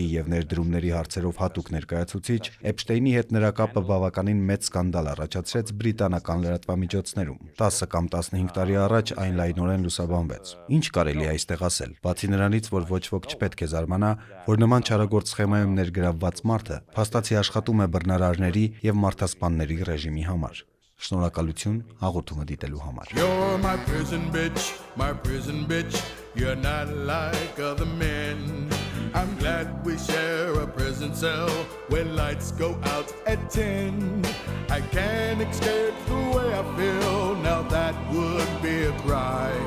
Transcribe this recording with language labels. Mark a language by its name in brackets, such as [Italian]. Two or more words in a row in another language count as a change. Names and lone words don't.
[Armenian] եւ ներդրումների հարցերով հատուկ ներկայացուցիչ, Էփշտեյնի հետ նրա կապը բավականին մեծ սկանդալ առաջացրեց բրիտանական լրատվամիջոցներում։ 10 կամ 15 տարի առաջ այն լայնորեն լուսաբանվեց։ Ինչ կարելի է այստեղ ասել, բացի նրանից, որ ոչ ոք չպետք է զարմանա, որ նման չարագործ սխեմայում ներգրավված մարդը փաստացի աշխատում է բռնարարների եւ մարդասպանների ռեժիմի համար։ Շնորհակալություն հաղորդումը դիտելու համար։ [English] You're my prison bitch, you're not like other men. I'm glad we share a prison cell when lights go out at 10. I can't escape the way I feel, now that would be a crime.